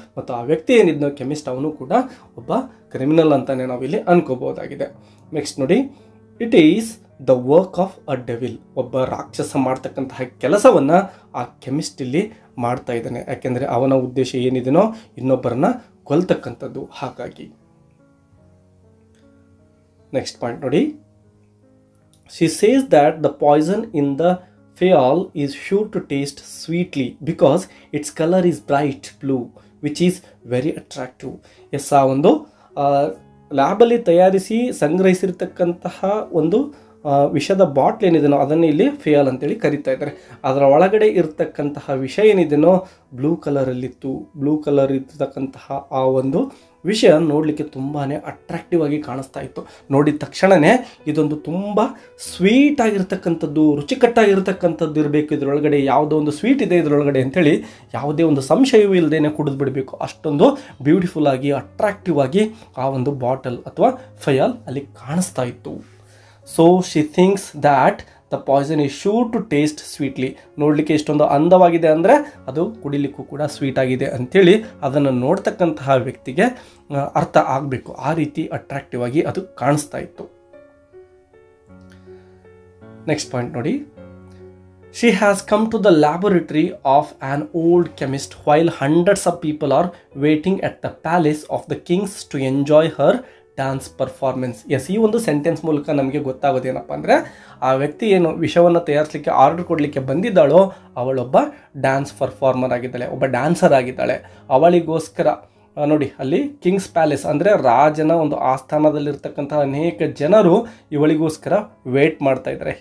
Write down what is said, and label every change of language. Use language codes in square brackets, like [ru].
[kn] ಮತ್ತು ಆ ವ್ಯಕ್ತಿ ಏನಿದ್ನೋ ಕೆಮಿಸ್ಟ್ ಅವನು ಕೂಡ ಒಬ್ಬ ಕ್ರಿಮಿನಲ್ ಅಂತಲೇ ನಾವಿಲ್ಲಿ ಅನ್ಕೋಬಹುದಾಗಿದೆ. ನೆಕ್ಸ್ಟ್ ನೋಡಿ, [en] It is the work of a devil. [kn] ಒಬ್ಬ ರಾಕ್ಷಸ ಮಾಡ್ತಕ್ಕಂತಹ ಕೆಲಸವನ್ನು ಆ ಕೆಮಿಸ್ಟ್ ಇಲ್ಲಿ ಮಾಡ್ತಾ ಇದ್ದಾನೆ. ಯಾಕೆಂದರೆ ಅವನ ಉದ್ದೇಶ ಏನಿದೆಯೋ ಇನ್ನೊಬ್ಬರನ್ನ ಕೊಲ್ತಕ್ಕಂಥದ್ದು. ಹಾಗಾಗಿ ನೆಕ್ಸ್ಟ್ ಪಾಯಿಂಟ್ ನೋಡಿ, [en] She says that the poison in the Fayal is sure to taste sweetly because its color is bright blue which is very attractive. [kn] S, ಆ ಒಂದು ಲ್ಯಾಬಲ್ಲಿ ತಯಾರಿಸಿ ಸಂಗ್ರಹಿಸಿರ್ತಕ್ಕಂತಹ ಒಂದು ವಿಷದ ಬಾಟ್ಲ್ ಏನಿದೆಯೋ ಅದನ್ನು ಇಲ್ಲಿ ಫೇಯಲ್ ಅಂತೇಳಿ ಕರಿತಾ ಇದ್ದಾರೆ. ಅದರ ಒಳಗಡೆ ಇರ್ತಕ್ಕಂತಹ ವಿಷ ಏನಿದೆಯೋ ಬ್ಲೂ ಕಲರಲ್ಲಿತ್ತು. ಬ್ಲೂ ಕಲರ್ ಇರ್ತಕ್ಕಂತಹ ಆ ಒಂದು ವಿಷಯ ನೋಡಲಿಕ್ಕೆ ತುಂಬಾ ಅಟ್ರಾಕ್ಟಿವ್ ಆಗಿ ಕಾಣಿಸ್ತಾ ಇತ್ತು. ನೋಡಿದ ತಕ್ಷಣವೇ ಇದೊಂದು ತುಂಬ ಸ್ವೀಟ್ ಆಗಿರ್ತಕ್ಕಂಥದ್ದು, ರುಚಿಕಟ್ಟಾಗಿರ್ತಕ್ಕಂಥದ್ದು ಇರಬೇಕು, ಇದರೊಳಗಡೆ ಯಾವುದೋ ಒಂದು ಸ್ವೀಟ್ ಇದೆ ಇದರೊಳಗಡೆ ಅಂಥೇಳಿ ಯಾವುದೇ ಒಂದು ಸಂಶಯವೂ ಇಲ್ಲದೇನೆ ಕುಡಿದು ಬಿಡಬೇಕು. ಅಷ್ಟೊಂದು ಬ್ಯೂಟಿಫುಲ್ ಆಗಿ ಅಟ್ರಾಕ್ಟಿವ್ ಆಗಿ ಆ ಒಂದು ಬಾಟಲ್ ಅಥವಾ ಫಯಲ್ ಅಲ್ಲಿ ಕಾಣಿಸ್ತಾ ಇತ್ತು. [en] So she thinks that the poison is sure to taste sweetly. [kn] ನೋಡಲಿಕ್ಕೆ ಇಷ್ಟೊಂದು ಅಂದವಾಗಿದೆ ಅಂದರೆ ಅದು ಕುಡಿಲಿಕ್ಕೂ ಕೂಡ ಸ್ವೀಟ್ ಆಗಿದೆ ಅಂಥೇಳಿ ಅದನ್ನು ನೋಡ್ತಕ್ಕಂತಹ ವ್ಯಕ್ತಿಗೆ ಅರ್ಥ ಆಗಬೇಕು. ಆ ರೀತಿ ಅಟ್ರಾಕ್ಟಿವ್ ಆಗಿ ಅದು ಕಾಣಿಸ್ತಾ ಇತ್ತು. ನೆಕ್ಸ್ಟ್ ಪಾಯಿಂಟ್ ನೋಡಿ, [en] she has come to the laboratory of an old chemist while hundreds of people are waiting at the palace of the kings to enjoy her dance performance. [kn] S, ಈ ಒಂದು sentence ಮೂಲಕ ನಮಗೆ ಗೊತ್ತಾಗೋದೇನಪ್ಪ ಅಂದರೆ ಆ ವ್ಯಕ್ತಿ ಏನು ವಿಷಯವನ್ನು ತಯಾರಿಸಲಿಕ್ಕೆ ಆರ್ಡರ್ ಕೊಡಲಿಕ್ಕೆ ಬಂದಿದ್ದಾಳೋ ಅವಳೊಬ್ಬ ಡ್ಯಾನ್ಸ್ ಪರ್ಫಾರ್ಮರ್ ಆಗಿದ್ದಾಳೆ, ಒಬ್ಬ ಡ್ಯಾನ್ಸರ್ ಆಗಿದ್ದಾಳೆ. ಅವಳಿಗೋಸ್ಕರ ನೋಡಿ ಅಲ್ಲಿ ಕಿಂಗ್ಸ್ ಪ್ಯಾಲೇಸ್ ಅಂದರೆ ರಾಜನ ಒಂದು ಆಸ್ಥಾನದಲ್ಲಿರ್ತಕ್ಕಂಥ ಅನೇಕ ಜನರು ಇವಳಿಗೋಸ್ಕರ ವೇಟ್ ಮಾಡ್ತಾ ಇದ್ದಾರೆ.